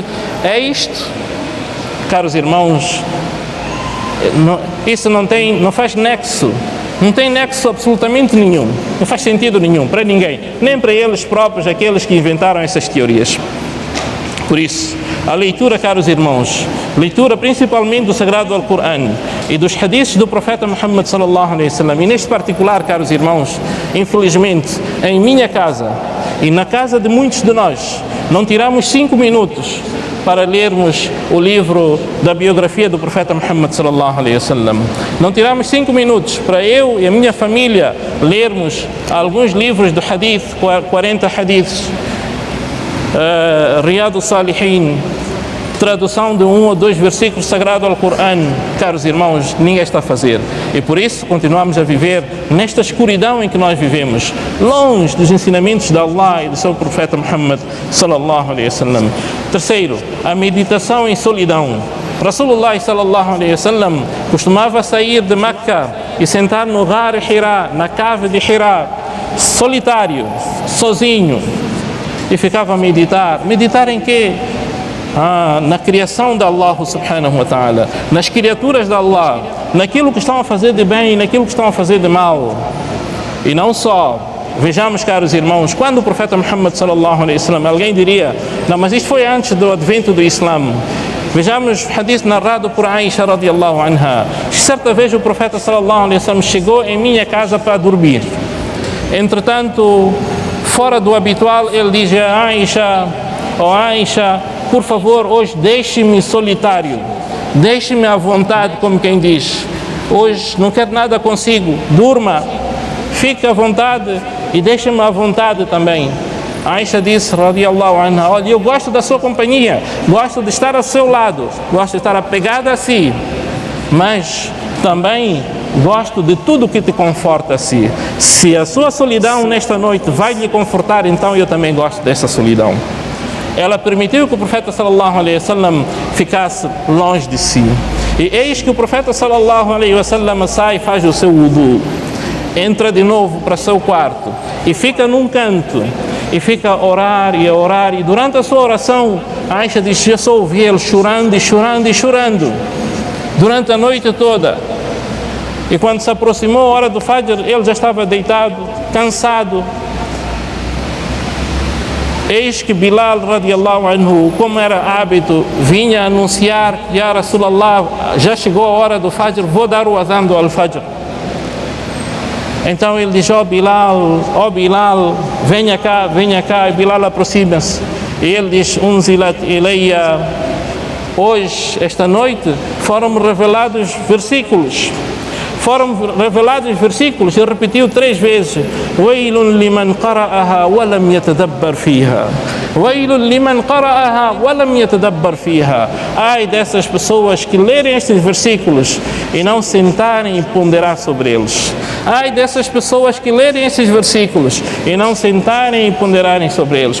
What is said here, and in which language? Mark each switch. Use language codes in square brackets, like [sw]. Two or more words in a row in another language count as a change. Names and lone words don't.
[pt] É isto, caros irmãos, isso não faz nexo, não tem nexo absolutamente nenhum, não faz sentido nenhum para ninguém, nem para eles próprios, aqueles que inventaram essas teorias. Por isso, a leitura, caros irmãos, leitura principalmente do Sagrado Al-Qur'an e dos hadiths do profeta Muhammad [ar] صلى الله عليه وسلم, [pt] e neste particular, caros irmãos, infelizmente, em minha casa e na casa de muitos de nós, não tiramos 5 minutos para lermos o livro da biografia do profeta Muhammad [ar] صلى الله عليه وسلم. [pt] Não tiramos 5 minutos para eu e a minha família lermos alguns livros do hadith, 40 hadiths, Riyad al-Salihin, tradução de 1 ou 2 versículos sagrados ao Corão. Caros irmãos, ninguém está a fazer, e por isso continuamos a viver nesta escuridão em que nós vivemos, longe dos ensinamentos de Allah e do seu profeta Muhammad [ar] صلى الله عليه وسلم. [pt] Terceiro, a meditação em solidão. [ar] رسول الله صلى الله عليه وسلم [pt] costumava sair de Meca e sentar no Ghar Hira, na cave de Hira, solitário, sozinho, e ficava a meditar. Meditar em quê? Na criação de Allah [ar] سبحانه وتعالى, [pt] nas criaturas de Allah, naquilo que estão a fazer de bem e naquilo que estão a fazer de mal. E não só, vejamos, caros irmãos, quando o profeta Muhammad [ar] صلى الله عليه وسلم, [pt] alguém diria, não, mas isto foi antes do advento do Islã. Vejamos o hadith narrado por Aisha [ar] رضي الله عنها. [pt] Certa vez o profeta [ar] صلى الله عليه وسلم [pt] chegou em minha casa para dormir. Entretanto, fora do habitual, ele diz a Aisha: oh Aisha, por favor, hoje deixe-me solitário, deixe-me à vontade, como quem diz, hoje não quero nada consigo, durma, fique à vontade e deixe-me à vontade também. Aisha disse, [ar] رضي الله عنها, [pt] olha, eu gosto da sua companhia, gosto de estar ao seu lado, gosto de estar apegada a si, mas também gosto de tudo que te conforta a si. Se a sua solidão nesta noite vai lhe confortar, então eu também gosto dessa solidão. Ela permitiu que o profeta [ar] صلى الله عليه وسلم [pt] ficasse longe de si. E eis que o profeta [ar] صلى الله عليه وسلم [pt] sai e faz o seu wudu, entra de novo para o seu quarto e fica num canto e fica a orar e a orar. E durante a sua oração, Aisha diz, eu só ouvi ele chorando e chorando e chorando durante a noite toda. E quando se aproximou a hora do Fajr, ele já estava deitado, cansado. Eis que Bilal [ar] رضي الله عنه, [pt] como era hábito, vinha anunciar, [ar] يا رسول الله, [pt] já chegou a hora do Fajr, vou dar o azan do Al-Fajr. Então ele diz, ó Bilal, venha cá, e Bilal aproxima-se. E ele diz, [ar] أنزلت إلي, [pt] hoje, esta noite, foram-me revelados versículos. Ele repetiu 3 vezes, [ar] ويل لمن قرأها ولم يتدبر فيها. ويل لمن قرأها ولم يتدبر فيها. [pt] Ai dessas pessoas que lerem estes versículos e não sentarem e ponderar sobre eles. Ai dessas pessoas que lerem esses versículos e não sentarem e ponderarem sobre eles.